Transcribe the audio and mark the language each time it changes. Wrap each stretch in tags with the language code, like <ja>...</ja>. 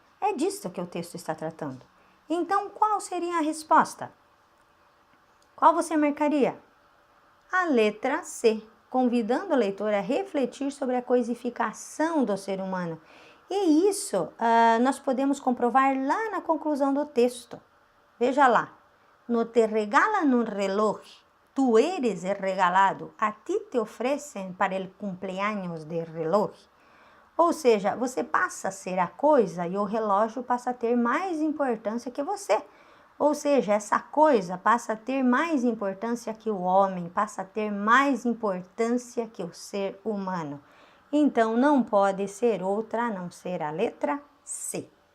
<pt>É disso que o texto está tratando. Então, qual seria a resposta? Qual você marcaria? A letra C, convidando o leitor a refletir sobre a coisificação do ser humano. E isso nós podemos comprovar lá na conclusão do texto. Veja lá.</pt> <es>No te regalan un reloj, tú eres el regalado, a ti te ofrecem para el cumpleaños del reloj.</es> <pt>Ou seja, você passa a ser a coisa e o relógio passa a ter mais importância que você. Ou seja, essa coisa passa a ter mais importância que o homem, passa a ter mais importância que o ser humano. Então, não pode ser outra a não ser a letra C.</pt>